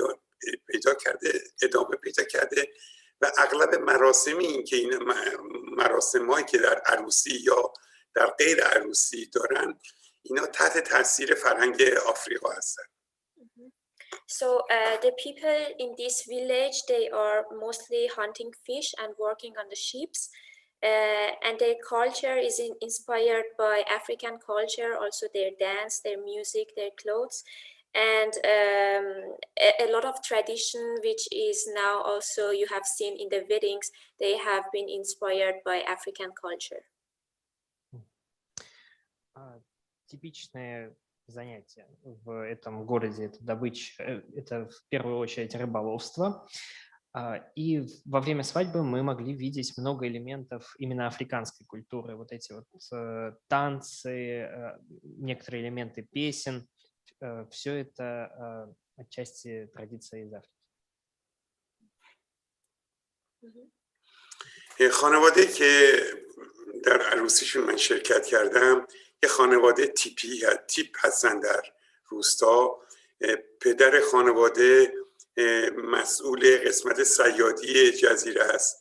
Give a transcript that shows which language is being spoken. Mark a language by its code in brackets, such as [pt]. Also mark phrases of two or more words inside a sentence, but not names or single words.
[fa] ادامه پیدا کرده و اغلب مراسمی این که این مراسمایی که در عروسی یا در غیر عروسی دارن اینا تحت تاثیر فرهنگ آفریقا هستن. [en] So the people in this village, they are mostly hunting fish and working on the ships, and their culture is inspired by African culture, also their dance, their music, their clothes, and a lot of tradition which is now also you have seen in the weddings, they have been inspired by African culture. [ru] Типичное занятие в этом городе – это добыча, это в первую очередь рыболовство. И во время свадьбы мы могли видеть много элементов именно африканской культуры. Вот эти вот танцы, некоторые элементы песен. Все это отчасти традиция из Африки. [fa] خانواده که در عروسیشون من شرکت کردم. یه خانواده تیپ هستن در روستا. پدر خانواده مسئول قسمت صیادی جزیره است.